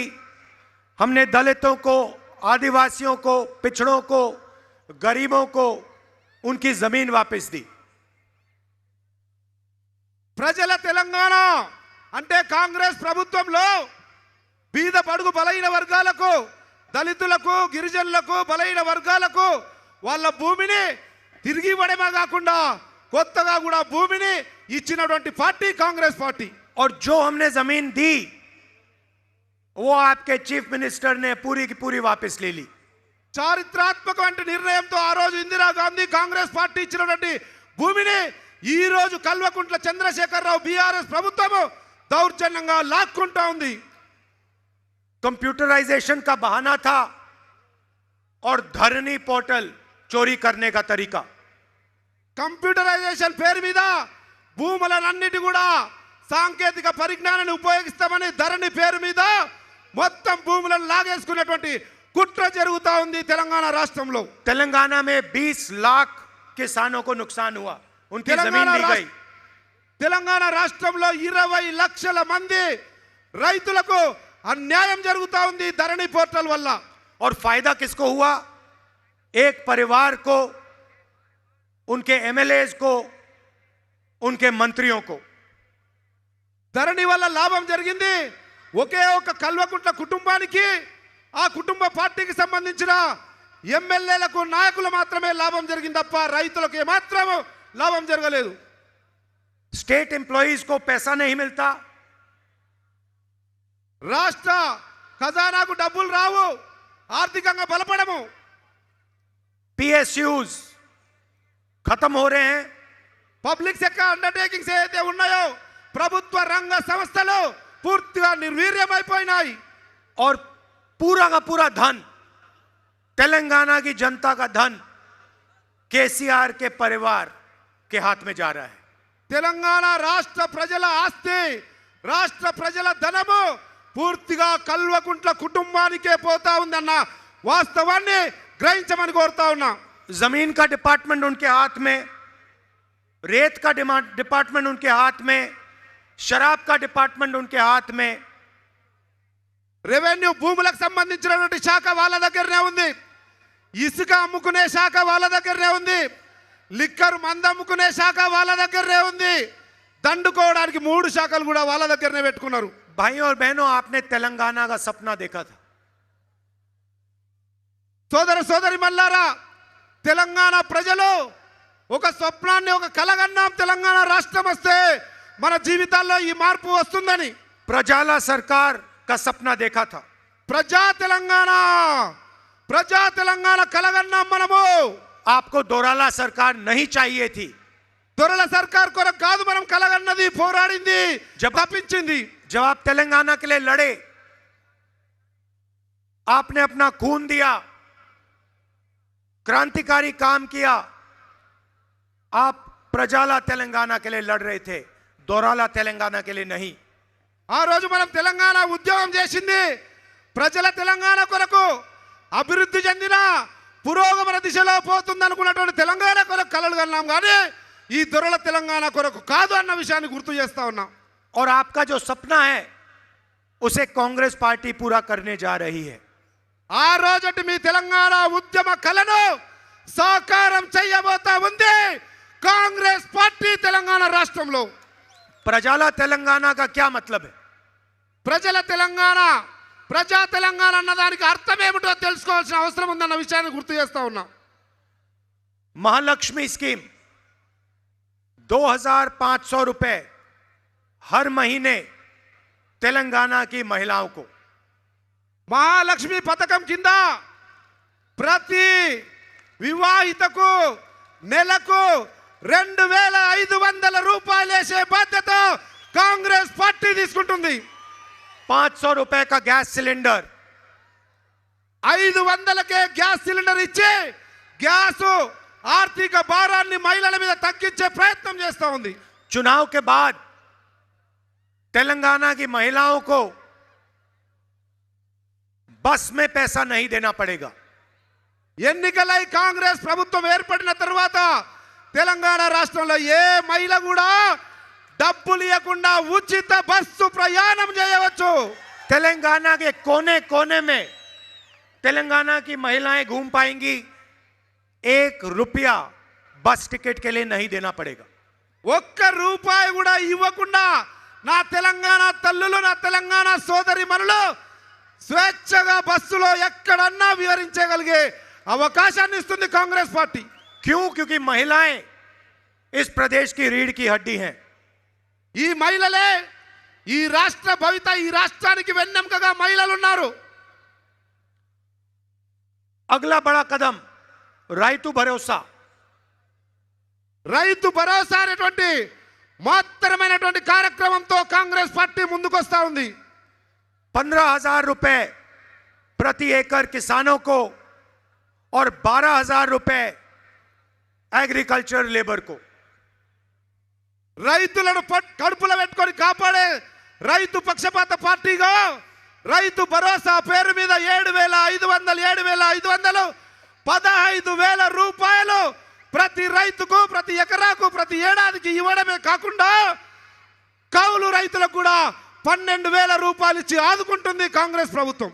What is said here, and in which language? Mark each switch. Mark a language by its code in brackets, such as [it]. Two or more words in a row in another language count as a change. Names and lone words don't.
[hi] हमने दलितों को, आदिवासियों को, पिछड़ों को, गरीबों को उनकी जमीन वापस दी. [te] ప్రజల తెలంగాణ అంటే కాంగ్రెస్ ప్రభుత్వంలో బీద బడుగు బలైన వర్గాలకు, దళితులకు, గిరిజనులకు, బలైన వర్గాలకు వాళ్ళ భూమిని తిరిగి ఇవ్వడమే కాకుండా కొత్తగా కూడా భూమిని ఇచ్చినటువంటి పార్టీ కాంగ్రెస్ పార్టీ. [hi] और जो हमने जमीन दी वो आपके [en] chief minister [hi] ने पूरी की पूरी वापस ले ली. [te] చారిత్రాత్మకమైన నిర్ణయంతో ఆ రోజు ఇందిరాగాంధీ కాంగ్రెస్ పార్టీ ఇచ్చినటువంటి భూమిని ఈ రోజు కల్వకుంట్ల చంద్రశేఖరరావు బీఆర్ఎస్ ప్రభుత్వం దౌర్జన్యంగా లాక్కుంటా ఉంది. [hi] कंप्यूटराइजेशन का बहाना था और धरनी पोर्टल चोरी करने का तरीका. [te] కంప్యూటరైజేషన్ పేరు మీద భూములన్నిటి కూడా సాంకేతిక పరిజ్ఞానాన్ని ఉపయోగిస్తామని ధరణి పేరు మీద మొత్తం భూములను లాగేసుకున్నటువంటి కుట్ర జరుగుతా ఉంది తెలంగాణ రాష్ట్రంలో. [hi] तेलंगाना में 20 लाख किसानों को नुकसान हुआ. उनकी जमीन ली गई. [te] తెలంగాణ రాష్ట్రంలో 20 లక్షల మంది రైతులకు అన్యాయం జరుగుతా ఉంది ధరణి పోర్టల్ వల్ల. [hi] और फायदा किसको हुआ? एक परिवार को, उनके एमएलएज को, उनके मंत्रियों को. [te] ధరణి వల్ల లాభం జరిగింది ఒకే ఒక కల్వకుంట్ల కుటుంబానికి, ఆ కుటుంబ పార్టీకి సంబంధించిన ఎమ్మెల్యేలకు, నాయకులు మాత్రమే లాభం జరిగింది తప్ప రైతులకు ఏమాత్రం లాభం జరగలేదు. [en] state employees [hi] को पैसा नहीं मिलता. [te] రాష్ట్ర ఖజానాకు డబ్బులు రావు, ఆర్థికంగా బలపడము. [hi] पीएसयूज खत्म हो रहे हैं. [en] public sector undertakings [te] ఏదైతే ఉన్నాయో ప్రభుత్వ రంగ సంస్థలు పూర్తిగా నిర్వీర్యమైపోయినాయి. [hi] और पूरा का पूरा धन, तेलंगाना की जनता का धन केसीआर के परिवार के हाथ में जा रहा है। [te] తెలంగాణ రాష్ట్ర ప్రజల ఆస్తి, రాష్ట్ర ప్రజల ధనము పూర్తిగా కల్వకుంట్ల కుటుంబానికే పోతా ఉందన్న వాస్తవాన్ని గ్రహించమని కోరుతా ఉన్నా. [hi] जमीन का डिपार्टमेंट उनके हाथ में, रेत का डिपार्टमेंट उनके हाथ में, शराब का डिपार्टमेंट उनके हाथ में, [te] రెవెన్యూ భూములకు సంబంధించినటువంటి శాఖ వాళ్ళ దగ్గరనే ఉంది, ఇసుక అమ్ముకునే శాఖ వాళ్ళ దగ్గరనే ఉంది, లిక్కర్ మంద అమ్ముకునే శాఖ వాళ్ళ దగ్గరనే ఉంది, దండుకోవడానికి 3 శాఖలు కూడా వాళ్ళ దగ్గరనే పెట్టుకున్నారు. [hi] भाइयों और बहनों, आपने तेलंगाना का सपना देखा था। [te] సోదర సోదరి మల్లారా, తెలంగాణ ప్రజలు ఒక స్వప్నాన్ని, ఒక కలగన్నాం, తెలంగాణ రాష్ట్రం వస్తే మన జీవితాల్లో ఈ మార్పు వస్తుందని. [hi] प्रजाला सरकार का सपना देखा था। [te] ప్రజా తెలంగాణ కలగన్నాం మనము. [hi] आपको दोराला सरकार नहीं चाहिए थी। [te] దొరల సర్కార్ కొరకు కాదు మనం కలగన్నది, పోరాడింది, తప్పించింది. [hi] जब आप तेलंगाना के लिए लड़े, आपने अपना खून दिया, क्रांतिकारी काम किया। आप प्रजाला तेलंगाना के लिए लड़ रहे थे, दोराला तेलंगाना के लिए नहीं। [te] ఆ రోజు మనం తెలంగాణ ఉద్యమం చేసింది ప్రజల తెలంగాణ కొరకు, అభివృద్ధి చెందిన పురోగమన దిశలో పోతుంది అనుకున్నటువంటి తెలంగాణ కొరకు కలలు కన్నాం, కానీ ఈ దొరల తెలంగాణ కొరకు కాదు అన్న విషయాన్ని గుర్తు చేస్తా ఉన్నాం. [hi] और आपका जो सपना है उसे कांग्रेस पार्टी पूरा करने जा रही है। [te] ఆ రోజటి మీ తెలంగాణ ఉద్యమ కలను సాకారం చేయబోతా ఉంది కాంగ్రెస్ పార్టీ తెలంగాణ రాష్ట్రంలో. [hi] प्रजाला तेलंगाना का क्या मतलब है? [te] ప్రజల తెలంగాణ, ప్రజా తెలంగాణ అన్నదానికి అర్థం ఏమిటో తెలుసుకోవాల్సిన అవసరం ఉందన్న విషయాన్ని గుర్తు చేస్తా ఉన్నా. [hi] महालक्ष्मी स्कीम 2500 रुपए हर महीने तेलंगाना की महिलाओं को। [te] మహాలక్ష్మి పథకం కింద ప్రతి వివాహితకు నెలకు 2500 రూపాయలు వేసే బాధ్యత కాంగ్రెస్ పార్టీ తీసుకుంటుంది. [hi] 500 रुपए का [en] gas cylinder, [te] 500కే [en] gas cylinder [te] ఇచ్చి గ్యాస్ ఆర్థిక భారాన్ని మహిళల మీద తగ్గించే ప్రయత్నం చేస్తా ఉంది. [hi] चुनाव के बाद तेलंगाना की महिलाओं को बस में पैसा नहीं देना पड़ेगा। [te] ఎన్నికలై కాంగ్రెస్ ప్రభుత్వం ఏర్పడిన తర్వాత తెలంగాణ రాష్ట్రంలో ఏ మహిళ కూడా డబ్బులు ఇవ్వకుండా ఉచిత బస్సు ప్రయాణం చేయవచ్చు. [hi] तेलंगाना के कोने कोने में तेलंगाना की महिलाएं घूम पाएंगी। 1 रुपया बस टिकट के लिए नहीं देना पड़ेगा। [te] 1 రూపాయి కూడా ఇవ్వకుండా నా తెలంగాణ తల్లులు, నా తెలంగాణ సోదరి మనులు స్వేచ్ఛగా బస్సులో ఎక్కడన్నా విహరించగలిగే అవకాశాన్ని ఇస్తుంది కాంగ్రెస్ పార్టీ. [hi] क्यों? क्योंकि महिलाएं इस प्रदेश की रीढ़ की हड्डी हैं। [te] ఈ మహిళలే ఈ రాష్ట్ర భవిత, ఈ రాష్ట్రానికి వెన్నెముకగా మహిళలు ఉన్నారు. [hi] अगला बड़ा कदम రైతు భరోసా. [te] రైతు భరోసా అనేటువంటి మహత్తరమైనటువంటి కార్యక్రమంతో కాంగ్రెస్ పార్టీ ముందుకొస్తా ఉంది. [hi] 15,000 रुपए प्रति एकड़ किसानों को और 12,000 रुपए [en] agriculture labour [hi] को। [te] రైతులను కడుపులో పెట్టుకొని కాపాడే రైతు పక్షపాత పార్టీగా రైతు భరోసా పేరు మీద 7,500 15,000 రూపాయలు ప్రతి రైతుకు, ప్రతి ఎకరాకు, ప్రతి ఏడాదికి ఇవ్వడమే కాకుండా కౌలు రైతులకు కూడా 12,000 రూపాయలు ఇచ్చి ఆదుకుంటుంది కాంగ్రెస్ ప్రభుత్వం.